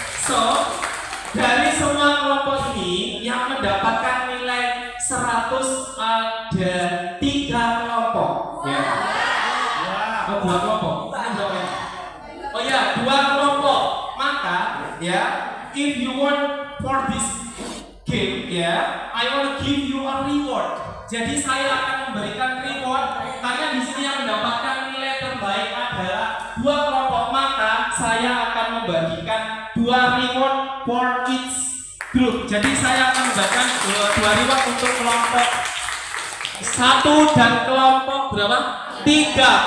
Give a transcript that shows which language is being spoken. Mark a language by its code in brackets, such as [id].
[id] So, dari semua kelompok ini yang mendapatkan nilai 100 ada 3 kelompok ya. Oh, 2 kelompok. Oh ya, 2 kelompok. Maka ya, [en] if you want for this game ya, I want to give you a reward. [id] Jadi saya akan memberikan reward karena di sini yang mendapatkan nilai terbaik adalah 2 kelompok. Maka saya akan membagikan 2 reward [en] for each group. [id] Jadi saya akan membagikan 2 reward untuk kelompok 1 dan kelompok berapa? 3.